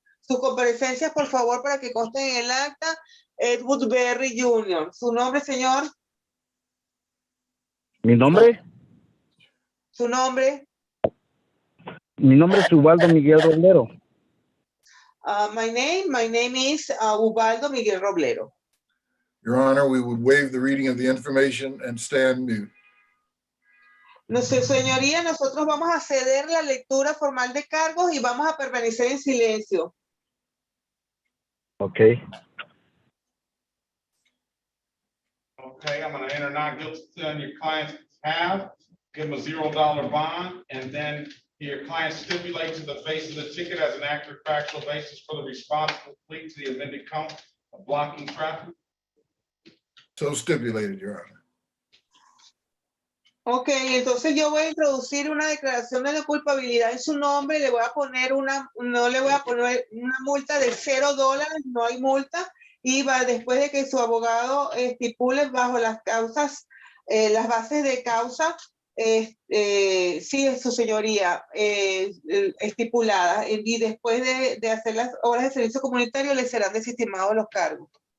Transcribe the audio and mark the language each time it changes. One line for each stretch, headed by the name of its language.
Spanish: Sus comparecencias, por favor, para que consten en el acta. Edward Berry Jr. ¿Su nombre, señor? ¿Mi nombre? ¿Su nombre? Mi nombre es Ubaldo Miguel Roblero.
English: My name is Ubaldo Miguel Roblero. Your Honor, we would waive the reading of the information and stand mute.
Spanish: No sé, señoría, nosotros vamos a ceder la lectura formal de cargos y vamos a permanecer en silencio.
English: Okay. Okay, I'm gonna enter not guilty on your client's behalf, give him a $0 bond, and then your client stipulate to the face of the ticket as an accurate factual basis for the responsible plea to the amended count of blocking traffic. So stipulated, Your Honor.
Spanish: Ok, entonces yo voy a introducir una declaración de no culpabilidad en su nombre, le voy a poner no le voy a poner una multa de $0, no hay multa, y va después de que su abogado estipule bajo las causas, las bases de causa, sí, su señoría, estipuladas, y después de hacer las obras de servicio comunitario le serán desestimados los cargos.